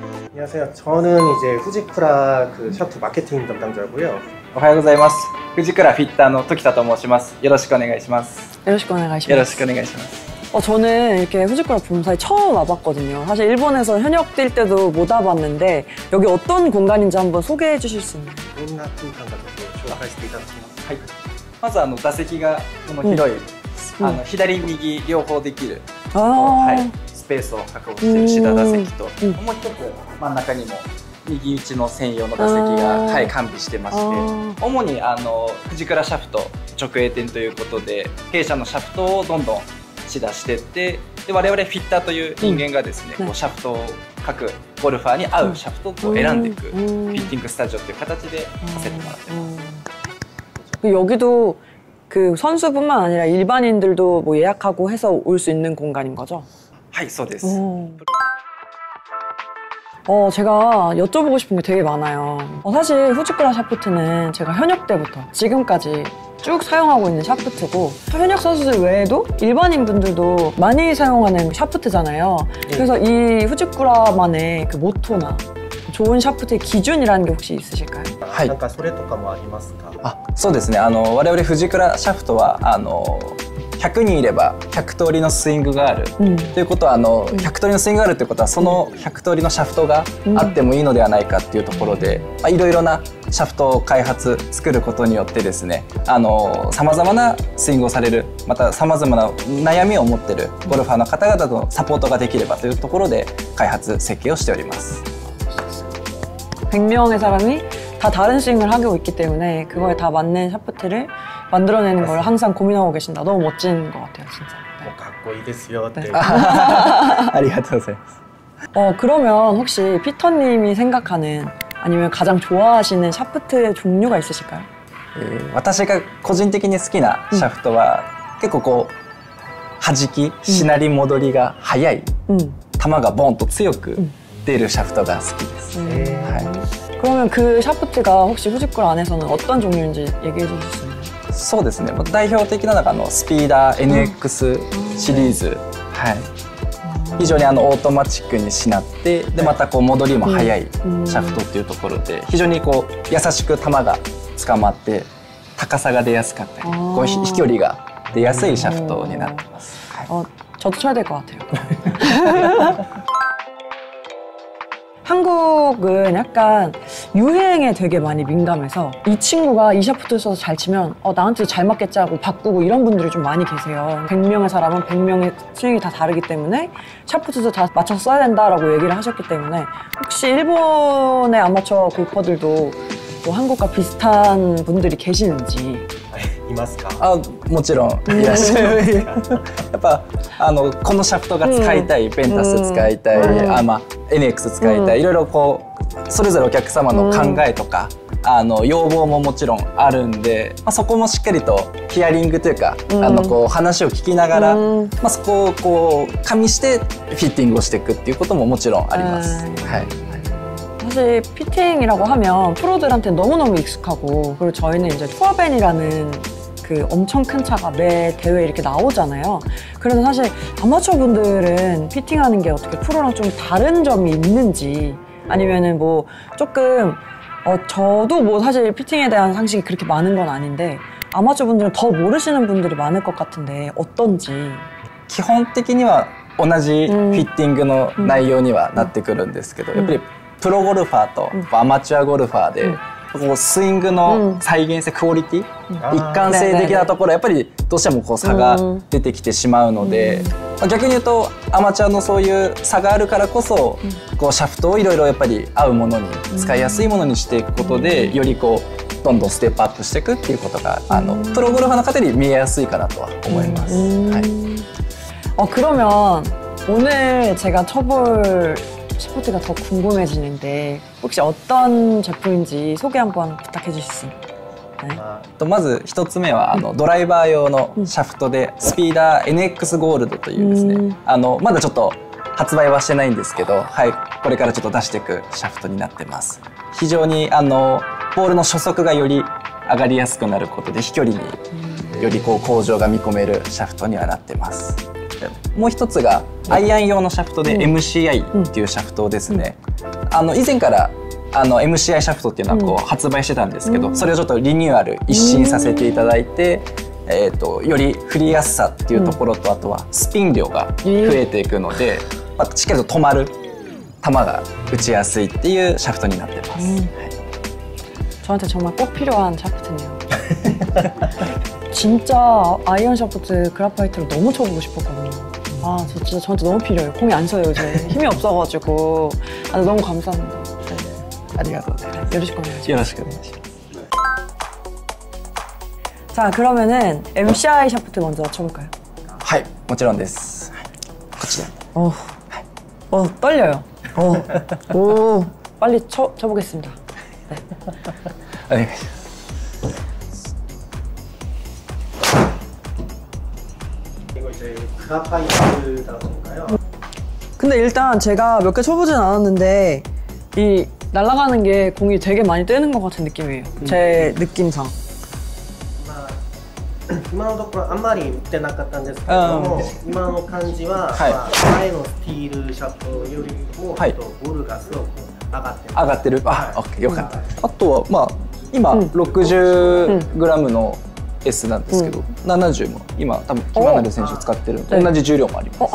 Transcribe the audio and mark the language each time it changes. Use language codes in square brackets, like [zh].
[ko] 안녕하세요. 저는 이제 후지쿠라 샤프트 마케팅 담당자고요. [ja] おはようございます。藤倉フィッターの時田と申します。よろしくお願いします。よろしくお願いします。よろしくお願いします。 [ko] 저는 이렇게 후지쿠라 본사에 처음 와봤거든요. 사실 일본에서 현역 뛸 때도 못 와봤는데 여기 어떤 공간인지 한번 소개해 주실 수 있나요? [ja] どんな空間かちょっと紹介していただきます。はい。まず座席がこの広い、左右両方できる、はい、スペースを確保しているシダ座席と、もう一つ真ん中にも右打ちの専用の座席が、はい、完備してまして、主に藤倉シャフト直営店ということで、弊社のシャフトをどんどんシダしていって、で我々フィッターという人間がですね、こうシャフトを各ゴルファーに合うシャフトを選んでいくフィッティングスタジオという形でさせてもらってます。 [ko] 여기도 그 선수뿐만 아니라 일반인들도 뭐 예약하고 해서 올 수 있는 공간인 거죠? [ja] はい、そうです。 [ko] 제가 여쭤보고 싶은 게 되게 많아요. 사실 후지쿠라 샤프트는 제가 현역 때부터 지금까지 쭉 사용하고 있는 샤프트고, 현역 선수들 외에도 일반인 분들도 많이 사용하는 샤프트잖아요. 그래서 이 후지쿠라만의 그 모토나 좋은 샤프트의 기준이라는 게 혹시 있으실까요? [ja] はい。なんかそれとかもありますか？そうですね。我々藤倉シャフトは100人いれば100通りのスイングがある、ということは100通りのスイングがあるということは、その100通りのシャフトがあってもいいのではないかっていうところで、いろいろなシャフトを作ることによってですね、さまざまなスイングをされる、またさまざまな悩みを持っているゴルファーの方々とのサポートができればというところで開発設計をしております。 [ko] 100명의 사람이 다 다른 스윙을 하고 있기 때문에 그거에 다 맞는 샤프트를 만들어내는 걸 항상 고민하고 계신다. 너무 멋진 것 같아요, 진짜. 네. [ja] かっこいいですよって。ありがとうございます。 [ko] 그러면 혹시 피터님이 생각하는, 아니면 가장 좋아하시는 샤프트의 종류가 있으실까요? [ja] 私が個人的に好きなシャフトは、結構こう弾き、しなり戻りが速い、球がボンと強く出るシャフトが好きです。 그러면 그 샤프트가 혹시 후지쿠라 안에서는 어떤 종류인지 얘기해 주실 수 있나요? そうですね。代表的なのがスピーダー NX シリーズ、はい。非常にオートマチックにしなって、でまたこう戻りも速いシャフトっていうところで、非常にこう優しく球が捕まって高さが出やすかったり、こう飛距離が出やすいシャフトになってます。 [ko] 저도 쳐야 될 것 같아요. 한국은 약간 유행에 되게 많이 민감해서 이 친구가 이 샤프트 써서 잘 치면 나한테 잘 맞겠지 하고 바꾸고 이런 분들이 좀 많이 계세요. 100명의 사람은 100명의 스윙이 다 다르기 때문에 샤프트도 다 맞춰서 써야 된다라고 얘기를 하셨기 때문에, 혹시 일본의 아마추어 골퍼들도 뭐 한국과 비슷한 분들이 계시는지. [ja] いますか？もちろんいらっしゃる。やっぱこのシャフトが使いたい、ペンタス使いたい、NX 使いたい、いろいろこうそれぞれお客様の考えとか要望ももちろんあるんで、そこもしっかりとヒアリングというかこう話を聞きながら、そこをこう加味してフィッティングをしていくっていうことももちろんあります。はい。 [ko] 사실 피팅이라고 하면 프로들한테 너무너무 익숙하고, 그리고 저희는 이제 투어밴이라는 그 엄청 큰 차가 매 대회에 이렇게 나오잖아요. 그래서 사실 아마추어 분들은 피팅하는 게 어떻게 프로랑 좀 다른 점이 있는지, 아니면은 뭐 조금 저도 뭐 사실 피팅에 대한 상식이 그렇게 많은 건 아닌데 아마추어 분들은 더 모르시는 분들이 많을 것 같은데 어떤지. [ja] 基本的には同じフィッティングの内容にはなってくるんですけど、やっぱりプロゴルファーとアマチュアゴルファーで、こうスイングの再現性、クオリティ、一貫性的なところやっぱりどうしてもこう差が出てきてしまうので、逆に言うとアマチュアのそういう差があるからこそ、こうシャフトをいろいろやっぱり合うものに、使いやすいものにしていくことで、よりこうどんどんステップアップしていくっていうことがプロゴルファーの方に見えやすいかなとは思います。はい。 [ko] 그러면 오늘 제가 쳐볼 샤프트가 더 궁금해지는데 혹시 어떤 제품인지 소개 한번 부탁해 주실 수 있나요? [ja] まず一つ目はドライバー用のシャフトでスピーダー NX ゴールドというですね、まだちょっと発売はしてないんですけど、はい、これからちょっと出していくシャフトになってます。非常にボールの初速がより上がりやすくなることで飛距離によりこう向上が見込めるシャフトにはなってます。もう一つがアイアン用のシャフトで MCI っていうシャフトですね。以前からMCI シャフトっていうのはこう発売してたんですけど、それをちょっとリニューアル一新させていただいて、より振りやすさっていうところと、あとはスピン量が増えていくので、しっかりと止まる球が打ちやすいっていうシャフトになってます。はい、 [ko] 저한테 정말 꼭 필요한 샤프트네요. 진짜 아이언 샤프트 그라파이트로 너무 쳐보고 싶었거든요. 아, 저 진짜 저한테 너무 필요해요. 공이 안 서요, 요즘. 힘이 없어가지고. 아, 너무 감사합니다. 네. [ja] ありがとうございます。 [ko] 요러시고 해야죠. [ja] よろしくお願いします。 [ko] 자, 그러면은 MCI 샤프트 먼저 쳐볼까요? [ja] はい、もちろんです。こちら。 [ko] 떨려요. 오, 빨리 쳐보겠습니다. 네. [ja] お願いします。 [ko] 이거 이제 그라파이트다 보니까요. 근데 일단 제가 몇 개 쳐보진 않았는데 이 날아가는 게 공이 되게 많이 뜨는 것 같은 느낌이에요. 제 느낌상. [ja] 今のところあんまり打ってなかったんですけれども、今の感じは、前のスティールシャフトよりもボールがすごく上がってる。上がってる。あ、オッケー、よかった。あとはまあ今60グラムの S なんですけど、70も今多分キマナル選手使ってる同じ重量もあります。